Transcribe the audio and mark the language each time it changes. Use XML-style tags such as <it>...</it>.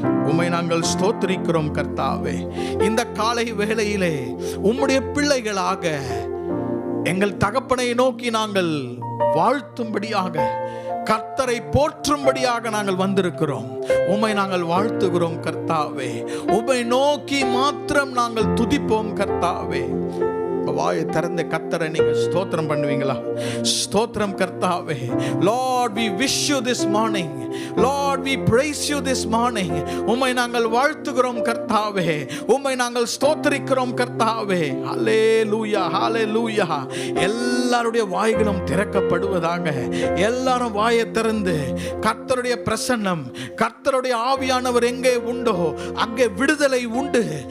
<ta>உம்மை நாங்கள் ஸ்தோத்திரிக்கிறோம். கர்த்தாவே, இந்த காலை வேளையிலே உம்முடைய பிள்ளைகளாக எங்கள் தகப்பனை நோக்கி நாங்கள் வாழ்த்தும்படியாக, கர்த்தரை போற்றும்படியாக நாங்கள் வந்திருக்கிறோம். உம்மை நாங்கள் வாழ்த்துகிறோம். கர்த்தாவே, உம்மை நோக்கி மாத்திரம் நாங்கள் துதிப்போம். கர்த்தாவே, வாயை திறந்த கர்த்தரை நீங்க ஸ்தோத்திரம் பண்ணுவீங்களா? ஸ்தோத்திரம் கர்த்தாவே.</ta> <en>Lord, we wish you this morning. Lord, we praise you this morning.</en> <ta>உம்மை நாங்கள் வாழ்த்துகிறோம் கர்த்தாவே, உம்மை நாங்கள் ஸ்தோத்திரிக்கிறோம் கர்த்தாவே. ஹல்லேலூயா, ஹல்லேலூயா. எல்லாருடைய வாய்களும் திறக்கப்படுவதாக. எல்லாரும் வாயை திறந்து கர்த்தருடைய பிரசன்னம், கர்த்தருடைய ஆவியானவர் எங்கே உண்டோ அங்கே விடுதலை உண்டு.</ta>